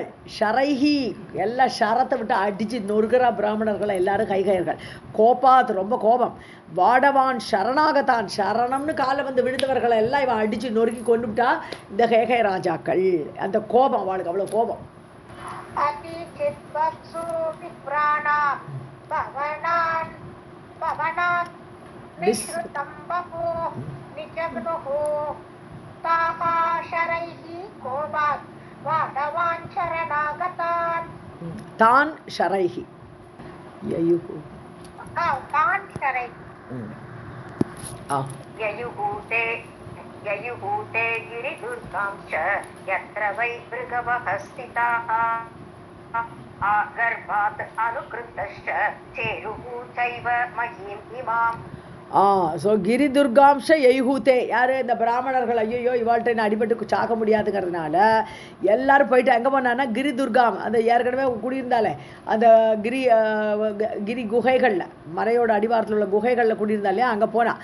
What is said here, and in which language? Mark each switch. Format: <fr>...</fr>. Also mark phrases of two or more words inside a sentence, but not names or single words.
<ta>ஷரைஹி எல்லா ஷரத்தை விட்டு அடித்து நொறுக்கிறா பிராமணர்களை எல்லாரும் கைகையர்கள். கோபாத் ரொம்ப கோபம். வாடவான் சரணாகத்தான் சரணம்னு காலை வந்து விழுந்தவர்களை எல்லாம் இவன் அடித்து நொறுக்கி கொண்டு விட்டா இந்த கைகை ராஜாக்கள். அந்த கோபம் அவளுக்கு அவ்வளோ கோபம்.</ta> <sa>निश्रुतं बहु निजग्नुः ताः शरैः कोपात् वाडवान् शरणागतान्. तान् शरैः ययुः तान् शरैः ययुः ते गिरिदुर्गां च यत्र वै भृगवः स्थिताः गर्भात् अनुकृतश्च चेरुः चैव महीम् इमाम्.</sa> <ta>ஸோ கிரிதுர்காம்ஷ எய்ஹூத்தே யார் இந்த பிராமணர்கள் ஐயோ இவாள்கிட்ட நான் அடிபட்டு சாக்க முடியாதுங்கிறதுனால எல்லாரும் போயிட்டு எங்கே போனான்னா கிரிதுர்காம் அந்த ஏற்கனவே குடியிருந்தாலே அந்த கிரி குகைகளில் மலையோட அடிவாரத்தில் உள்ள குகைகளில் குடியிருந்தாலே அங்கே போனான்.</ta>